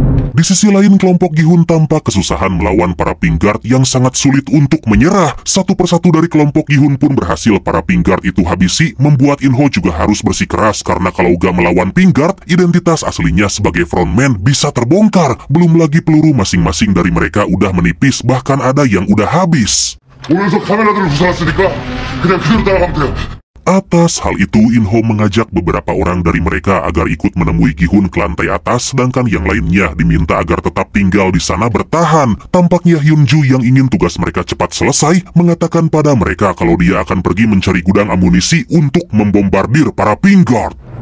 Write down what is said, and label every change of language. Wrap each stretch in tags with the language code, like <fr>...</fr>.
<id>Di sisi lain, kelompok Gi-hun tampak kesusahan melawan para Pinkguard yang sangat sulit untuk menyerah. Satu persatu dari kelompok Gi-hun pun berhasil para Pinkguard itu habisi, membuat In-ho juga harus bersikeras karena kalau gak melawan Pinkguard, identitas aslinya sebagai frontman bisa terbongkar. Belum lagi peluru masing-masing dari mereka udah menipis, bahkan ada yang udah habis.</id> <ko>보면서 카메라들을 부숴놨으니까 그냥 그대로 따라가면 돼요.</ko> <id>Atas hal itu, In-ho mengajak beberapa orang dari mereka agar ikut menemui Gi-hun ke lantai atas, sedangkan yang lainnya diminta agar tetap tinggal di sana bertahan. Tampaknya Hyun-ju yang ingin tugas mereka cepat selesai, mengatakan pada mereka kalau dia akan pergi mencari gudang amunisi untuk membombardir para Pinkguard.</id>